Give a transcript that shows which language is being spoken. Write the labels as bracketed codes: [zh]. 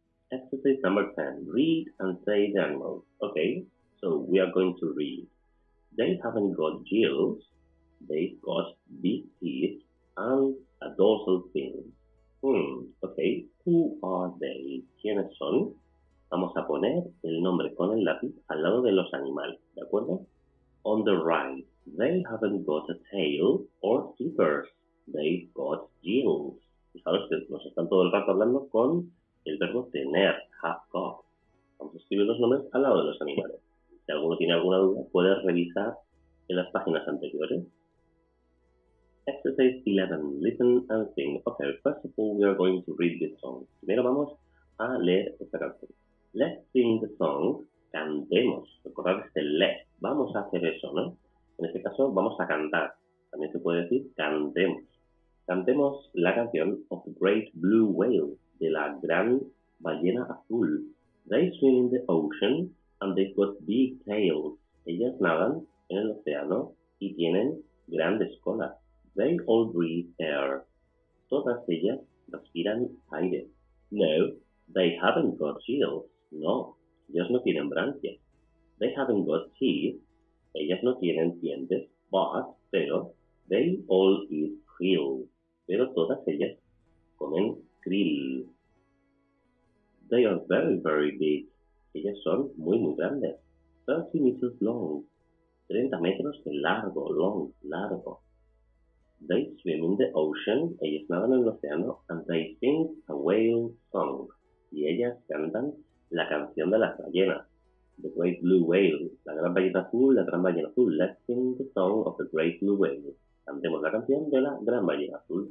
[en] Exercise number 10. Read and say the animals. Okay, so we are going to read. They haven't got gills. They've got big teeth and a dorsal fin. Okay, who are they? [es] ¿Quiénes son? Vamos a poner el nombre con el lápiz al lado de los animales, ¿de acuerdo? [en] On the right, they haven't got a tail or flippers. They've got gills. [es] Fijaros que nos están todo el rato hablando con el verbo tener, have got. Vamos a escribir los nombres al lado de los animales. Si alguno tiene alguna duda, puede revisar en las páginas anteriores. [en] Exercise 11. Listen and sing. Okay, first of all, we are going to read this song. [es] Primero vamos a leer esta canción. [en] Let's sing the song. [es] Cantemos. Recordad este [en] let. [es] Vamos a hacer eso, ¿no? En este caso, vamos a cantar. También se puede decir cantemos. Cantemos la canción of the Great Blue Whale, de la gran ballena azul. [en] They swim in the ocean and they've got big tails. [es] Ellas nadan en el océano y tienen grandes colas. [en] They all breathe air. [es] Todas ellas respiran aire. [en] No, they haven't got gills. [es] No, ellos no tienen branquias. [en] They haven't got teeth. [es] Ellas no tienen dientes, pero [en] they all eat krill. [es] Pero todas ellas comen krill. [en] They are very, very big. [es] Ellas son muy, muy grandes. 30 [en] meters long. 30 [es] metros de largo, [en] long, largo. They swim in the ocean. [es] Ellas nadan en el océano. [en] And they sing a whale song. [es] Y ellas cantan la canción de las ballenas. [en] The Great Blue Whale. [es] La gran ballena azul, la gran ballena azul. [en] Let's sing the song of the Great Blue Whale. [es] Cantemos la canción de la gran ballena azul.